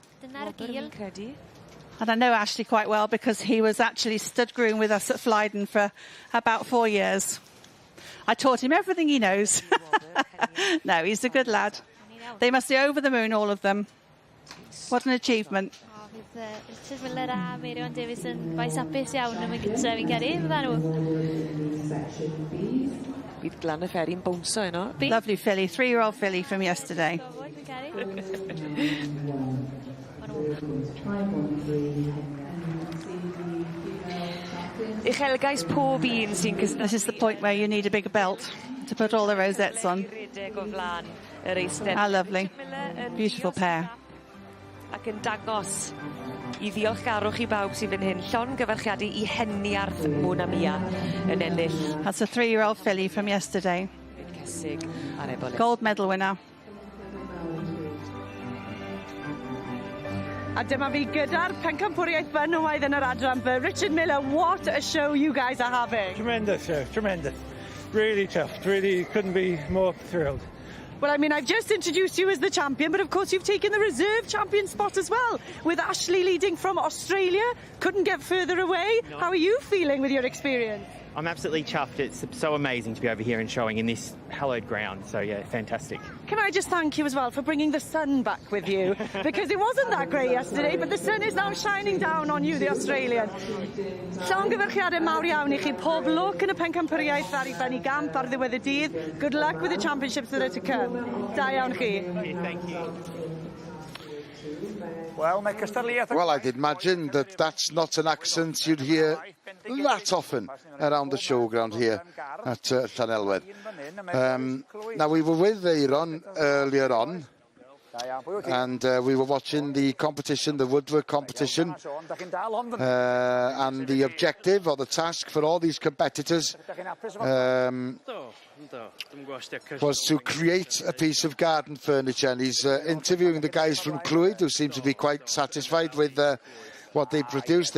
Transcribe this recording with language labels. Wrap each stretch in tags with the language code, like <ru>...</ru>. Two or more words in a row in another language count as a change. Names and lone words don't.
<en>And I know Ashley quite well because he was actually stud groom with us at Flyden for about 4 years. I taught him everything he knows. No, he's a good lad. They must be over the moon, all of them. What an achievement.</en> <cy>Richard Miller a Marion Davis yn faes apus iawn yn y gytre, fi'n credu, fydda nhw. Bydd Glan y Ferry'n bouncer yno.</cy> <en>Lovely filly, 3-year-old filly from yesterday.</en> <cy>Uchelgais pob un sy'n</cy> <en>This is the point where you need a bigger belt to put all the rosettes on. How lovely. Beautiful pair.</en> <cy>Ac yn dangos I ddiolchgarwch I bawb sy'n fan hyn, llongyfarchiadau I heniarth Mona Mia yn ennill.</cy> <en>That's a 3-year-old filly from yesterday. Gold medal winner.</en> <cy>A dyma fi gyda'r pencampwriaeth benywaidd yn yr adran,</cy> <en>but Richard Miller, what a show you guys are having. Tremendous show, tremendous. Really tough, really couldn't be more thrilled. Well, I mean, I've just introduced you as the champion, but of course you've taken the reserve champion spot as well, with Ashley leading from Australia. Couldn't get further away. No. How are you feeling with your experience? I'm absolutely chuffed. It's so amazing to be over here and showing in this hallowed ground. So, yeah, fantastic. Can I just thank you as well for bringing the sun back with you? Because it wasn't that great yesterday, but the sun is now shining down on you, the Australian.</en> <cy>Llongyfarchiadau mawr iawn I chi. Pob lwc yn y pencampwriaeth ar I ben I gamp ar ddiwedd y dydd.</cy> <en>Good luck with the championships that are to come.</en> <cy>Da iawn chi.</cy> <en>Thank you. Well, I'd imagine that that's not an accent you'd hear that often around the showground here at Llanelwedd. Now, we were with Aaron earlier on, and we were watching the competition, the woodwork competition, and the objective or the task for all these competitors was to create a piece of garden furniture, and he's interviewing the guys from Clwyd who seem to be quite satisfied with what they produced.</en>